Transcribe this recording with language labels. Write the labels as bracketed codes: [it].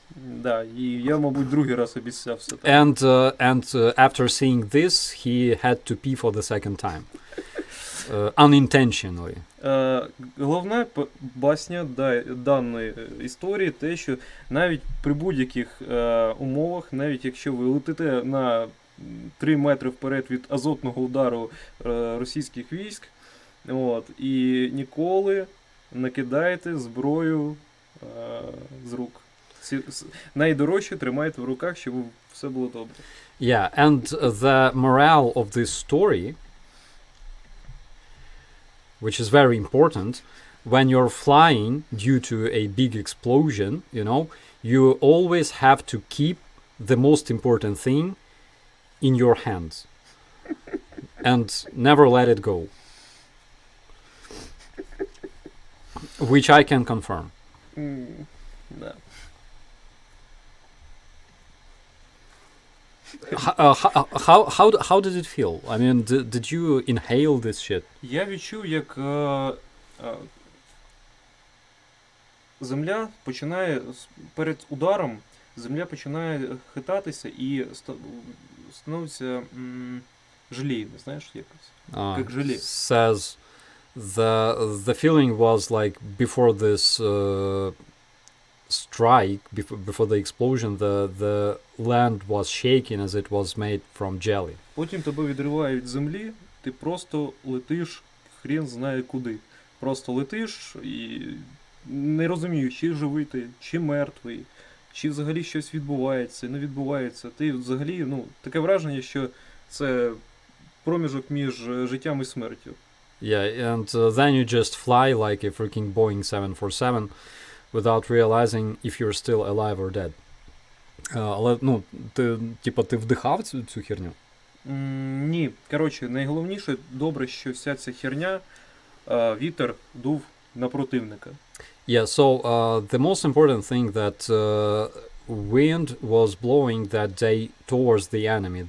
[uk] Да, і я, мабуть, другий раз обіцявся. [en] And after seeing this, he had to pee for the second time. Unintentionally. [uk] Головна басня даної історії те, що навіть при будь-яких умовах, навіть якщо ви летите на 3 метри вперед від азотного удару російських військ, і ніколи не кидайте зброю з рук. Найдорожче тримайте в руках, щоб все було добре. [en] Yeah, and the morale of this story, which is very important, when you're flying due to a big explosion, you always have to keep the most important thing in your hands and never let it go. Which I can confirm. [uk] Да. [en] How did it feel? I mean, did you inhale this shit? [uk] Я відчув, як земля починає перед ударом, земля починає хитатися і становиться желейно, знаєш, якось. Як желе. [en] Says the feeling was like before this strike, before the explosion, the land was shaking as it was made from jelly. [uk] Потім тебе відриває від землі, ти просто летиш, хрен знає куди. Просто летиш і не розумієш, чи живий ти, чи мертвий, чи взагалі щось відбувається, не відбувається. Ти взагалі, таке враження, що це проміжок між життям і смертю. [en] Yeah, and then you just fly like a freaking Boeing 747 without realizing if you're still alive or dead. [uk] Але, ну, ти вдихав цю херню? Ні. Коротше, найголовніше, добре, що вся ця херня, вітер дув на противника. [en] Yeah, so the most important thing that wind was blowing that day towards the enemy.